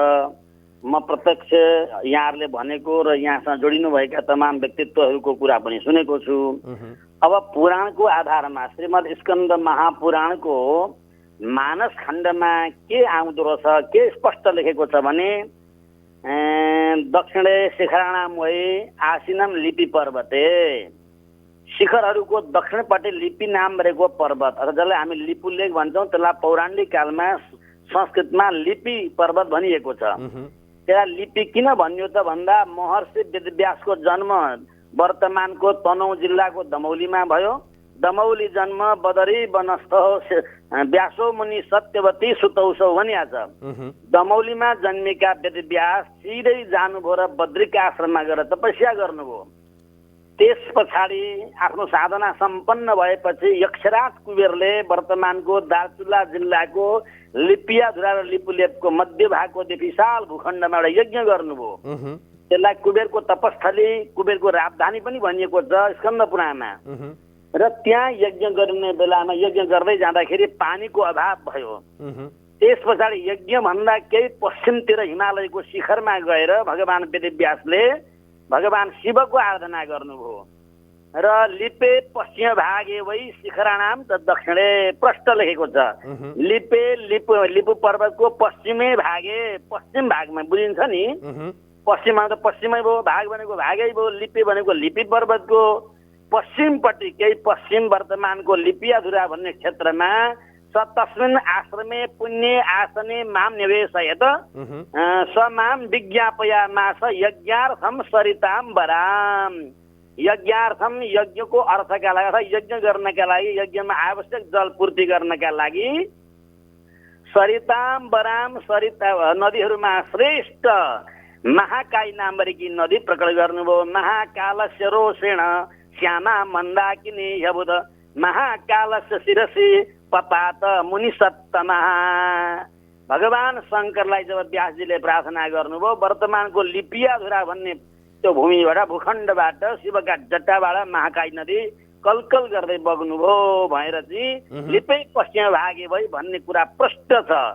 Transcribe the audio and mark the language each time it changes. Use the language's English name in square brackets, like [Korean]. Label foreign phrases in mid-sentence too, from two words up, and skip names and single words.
[Nepali] म प्रत्यक्ष यहाँहरूले भनेको र यहाँसँग जोडिनुभएका तमाम व्यक्तित्वहरूको कुरा पनि सुनेको छु। अब पुराणको आधारमा श्रीमद् स्कन्द महापुराणको मानस खण्डमा के आउँदो रहेछ, के स्पष्ट लेखेको छ भने [Sanskrit] दक्षिणे शिखराणाम वै आसिनम लिपि पर्वते, [Nepali] शिखरहरूको दक्षिणपट्टि लिपि नाम रहेको पर्वत अथवा जसलाई हामी लिपुलेख भन्छौँ, त्यसलाई पौराणिक कालमा संस्कृतमा लिपि पर्वत भनिएको छ। त्यहाँ लिपि किन भनियो त भन्दा महर्षि वेदव्यासको जन्म वर्तमानको तनहुँ जिल्लाको दमौलीमा भयो। [Sanskrit] दमौली जन्म बदरी वनस्थ व्यासो मुनि सत्यवती सुतौसौ [Nepali] भनिया छ। दमौलीमा जन्मेका वेदव्यास सिधै जानुभयो र बद्रिका आश्रममा गएर तपस्या गर्नुभयो। त्यस पछाडि आफ्नो साधना सम्पन्न भएपछि यक्षराज कुबेरले वर्तमानको दार्चुला जिल्लाको लिपियाधुरा र लिपुलेखको मध्य भागको विशाल भूखण्डमा एउटा यज्ञ गर्नुभयो। त्यसलाई कुबेरको तपस्थली, कुबेरको राजधानी पनि भनिएको छ स्कन्द पुराणमा। र त्यहाँ यज्ञ गर्ने बेलामा यज्ञ गर्दै जाँदाखेरि पानीको अभाव भयो। त्यस पछाडि यज्ञ भन्दा केही पश्चिमतिर हिमालयको शिखरमा गएर भगवान वेदव्यासले भगवान शिवको आराधना गर्नुभयो। [Sanskrit] र लिपे पश्चिम भागे वै शिखराणाम त दक्षिणे [Nepali] प्रष्ट लेखेको छ। लिपे लिपु पर्वतको पश्चिमै भागे, पश्चिम भागमा बुझिन्छ नि, पश्चिममा त पश्चिमै भयो, भाग भनेको भागै भयो, लिपि भनेको लिपि पर्वतको पश्चिमपट्टि केही पश्चिम वर्तमानको लिपियाधुरा भन्ने क्षेत्रमा [Sanskrit] तस्मिन् आश्रमे पुण्य आसने माम निवेशयत समाम विज्ञापयामास यज्ञार्थम सरिताम वराम। [Nepali] यज्ञार्थम यज्ञको अर्थका लागि अथवा यज्ञ गर्नका लागि, यज्ञमा आवश्यक जल पूर्ति गर्नका लागि [Sanskrit] सरिताम वराम, [Nepali] सरिता नदीहरूमा श्रेष्ठ महाकाई नामरीकी नदी प्रकट गर्नुभयो। [Sanskrit] महाकालस्य रोषेण श्यामा मन्दाकिनी यबुध महाकालस्य शिरसी पपात मुनि सत्तमा। [Nepali] भगवान शङ्करलाई जब व्यासजीले प्रार्थना गर्नुभयो, वर्तमानको लिपियाधुरा भन्ने त्यो भूमिबाट, भूखण्डबाट, शिवका जट्टाबाट महाकाई नदी कलकल गर्दै बग्नुभयो भनेर चाहिँ [Sanskrit] लिपै पश्चिम भागे [Nepali] भई भन्ने कुरा प्रष्ट छ।